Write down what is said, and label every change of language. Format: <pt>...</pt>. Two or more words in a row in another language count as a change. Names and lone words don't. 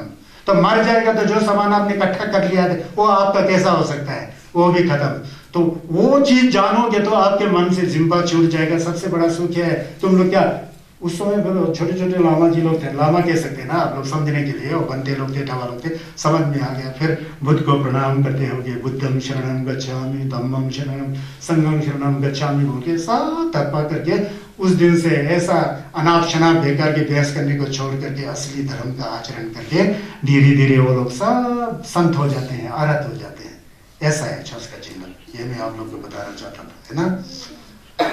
<hi>तो मर जाएगा तो जो सामान आपने इकट्ठा कर लिया है वो आपका कैसा हो सकता है? वो भी खत्म। तो वो चीज जानोगे तो आपके मन से जिम्बा छूट जाएगा। सबसे बड़ा सुख है तुम लोग क्या उस समय छोटे छोटे लामा जी लोग थे, लामा कह सकते हैं ना आप लोग समझने के लिए, वो बनते लोग थे, ठावा लोग थे, समझ में आ गया। फिर बुद्ध को प्रणाम करते होंगे,</hi> <pi>बुद्धम शरणम गच्छामि, धम्मम शरणम, संघम शरणम गच्छामि</pi> <hi>बोल के साथ थप्पा करके उस दिन से ऐसा अनाप शनाप बेकार की बहस करने को छोड़ करके असली धर्म का आचरण करके धीरे धीरे वो लोग सब संत हो जाते हैं, आरत हो जाते हैं। ऐसा है छस का चिन्ह, ये मैं आप लोग को बताना चाहता था, है ना।</hi>